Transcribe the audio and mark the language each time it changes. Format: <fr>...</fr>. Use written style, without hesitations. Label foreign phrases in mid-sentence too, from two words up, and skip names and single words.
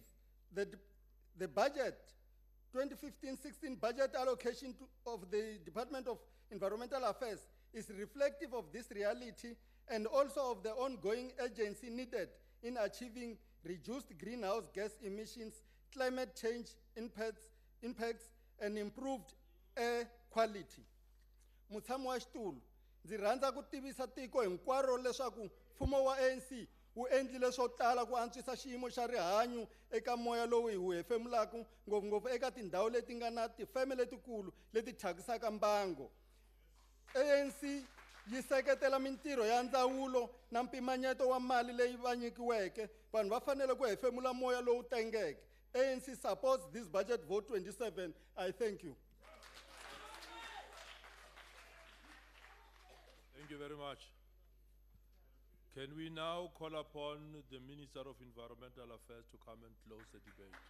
<en>The budget, 2015-16 budget allocation of the Department of Environmental Affairs is reflective of this reality and also of the ongoing urgency needed in achieving reduced greenhouse gas emissions, climate change impacts, and improved air quality.</en> <ts>Mutshami wa xitulu, ndzi rhandza ku tivisa tiko hinkwaro leswaku mfumo wa ANC wu endlile swo tala ku antswisa xiyimo xa rihanyu eka moya lowu hi wu hefemulaku ngopfungopfu eka tindhawu leti nga na tifeme letikulu leti thyakisaka mbango. ANC yi seketela mintirho ya ndzawulo na mpimanyeto wa mali leyi va nyikiweke. Vanhu va fanele ku hefemula moya lowu tengeke.</ts> <en>ANC supports this budget vote 27. I thank you. Thank you very much. Can we now call upon the Minister of Environmental Affairs to come and close the debate?</en>